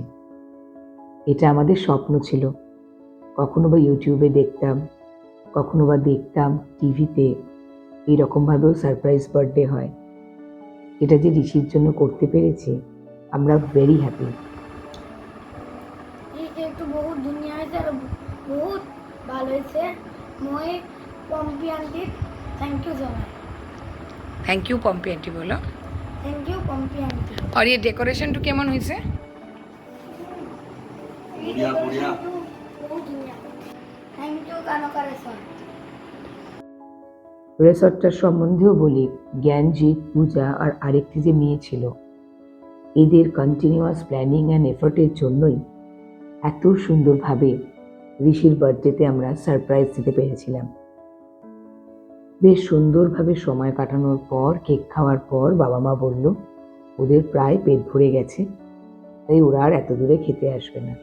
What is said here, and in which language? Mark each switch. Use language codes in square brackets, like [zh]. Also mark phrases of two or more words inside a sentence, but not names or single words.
[bn] এটা আমাদের স্বপ্ন ছিল। কখনো বা ইউটিউবে দেখতাম, কখনো বা দেখতাম টিভিতে এইরকমভাবেও [en] surprise birthday [bn] হয়। এটা যে ঋষির জন্য করতে পেরেছি, আমরা [en] very happy. [as] একটু বহুত ধুনীয়া হৈছে আৰু বহুত ভাল হৈছে। মই পম্পী আণ্টিক [en] thank you [as] জনাই। [en] thank you [bn] পম্পি আন্টি বলো। [en] thank you [as] পম্পী আণ্টি। [bn] আর এই ডেকোরেশনটা কেমন হয়েছে? [as] বঢ়িয়া বঢ়িয়া। বহুত ধুনীয়া। [en] thank you [as] কানকা ৰেচন। [bn] রেসর্টটার সম্বন্ধেও বলি, জ্ঞানজিৎ, পূজা আর আরেকটি যে মেয়ে ছিল, এদের [en] continuous planning and effort [bn] জন্যই এত সুন্দরভাবে ঋষির বার্থডেতে আমরা সারপ্রাইজ দিতে পেরেছিলাম। বেশ সুন্দরভাবে সময় কাটানোর পর, কেক খাওয়ার পর বাবা মা বলল ওদের প্রায় পেট ভরে গেছে, তাই ওরা আর এত দূরে খেতে আসবে না।